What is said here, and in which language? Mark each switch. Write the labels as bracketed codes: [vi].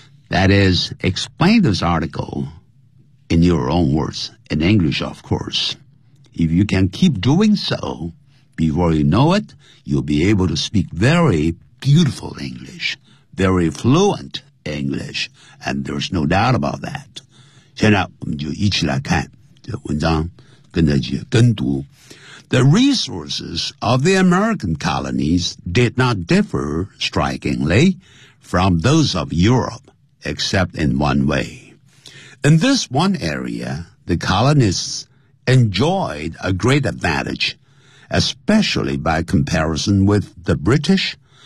[en] That is, explain this article in your own words, in English, of course. If you can keep doing so, before you know it, you'll be able to speak very beautiful English, very fluent English, and there's no doubt about that. [zh] 现在我们就一起来看这文章，跟着一起跟读。 [en] The resources of the American colonies did not differ strikingly from those of Europe, except in one way. In this one area, the colonists enjoyed a great advantage, especially by comparison with the British.